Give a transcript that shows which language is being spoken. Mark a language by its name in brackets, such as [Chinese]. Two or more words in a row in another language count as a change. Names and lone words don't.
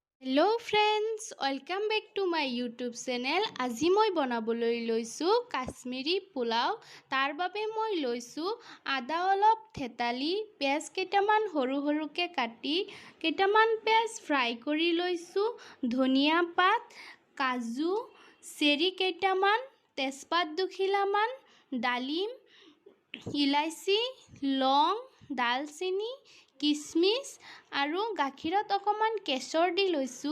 [English] hello friends welcome back to my YouTube channel. [Assamese] আজি মই বনাবলৈ লৈছোঁ কাশ্মীৰী পোলাও। তাৰ বাবে মই লৈছোঁ আদা অলপ থেতালি, পিয়াজ কেইটামান সৰু সৰুকৈ কাটি, কেইটামান পিয়াজ ফ্ৰাই কৰি লৈছোঁ, ধনিয়া পাত, কাজু, চেৰি কেইটামান, তেজপাত দুখিলামান, ডালিম, ইলাইচি, লং, দালচিনি, কিচমিচ আৰু গাখীৰত অকণমান কেশৰ দি লৈছোঁ।